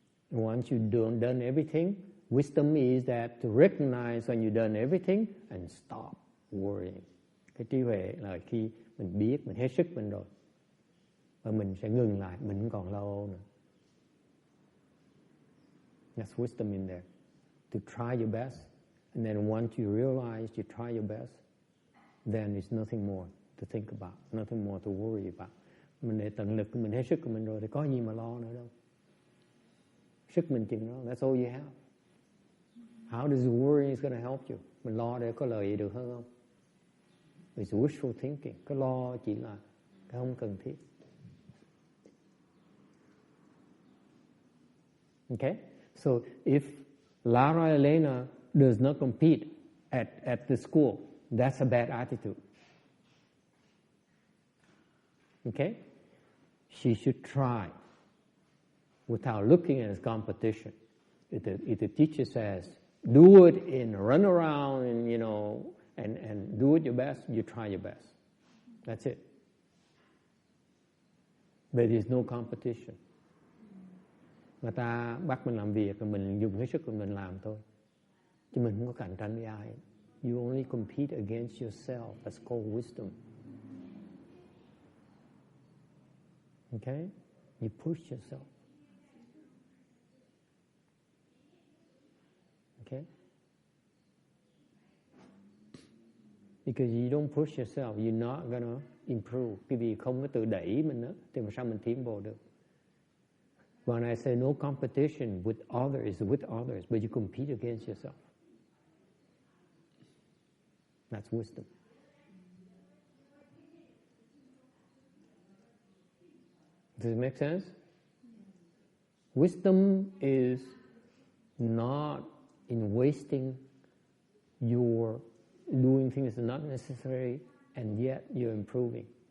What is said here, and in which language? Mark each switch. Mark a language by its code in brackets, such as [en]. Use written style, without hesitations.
[en] Once you've done everything, wisdom is that to recognize when you've done everything and stop worrying. [vi] Cái trí huệ là khi mình biết, mình hết sức mình rồi. Và mình sẽ ngừng lại, mình không còn lo âu nữa. [en] That's wisdom in there. To try your best. And then once you realize you try your best, then there's nothing more to think about, nothing more to worry about. [vi] Mình để tận lực, mình hết sức của mình rồi, thì có gì mà lo nữa đâu. Sức mình chừng đó, [en] that's all you have. How does worrying is going to help you? [vi] Mình lo để có lợi gì được hơn không? [en] It's wishful thinking. [vi] Cái lo chỉ là cái không cần thiết. [en] Okay? So if Lara Elena does not compete at the school, that's a bad attitude. Okay? She should try without looking at his competition. If the teacher says, do it and run around and, you know, and do it your best, you try your best. That's it. But there's no competition. [vi] Người ta bắt mình làm việc, mình dùng hết sức của mình làm thôi. Chứ mình không có cạnh tranh với ai. [en] You only compete against yourself. That's called wisdom. Okay? You push yourself. Okay? Because you don't push yourself, you're not gonna improve. [vi] Cái vì không có tự đẩy mình nữa, thì mà sao mình tiến bộ được? [en] When I say no competition with others, but you compete against yourself. That's wisdom. Does it make sense? Wisdom is not in wasting your doing things that are not necessary, and yet you're improving.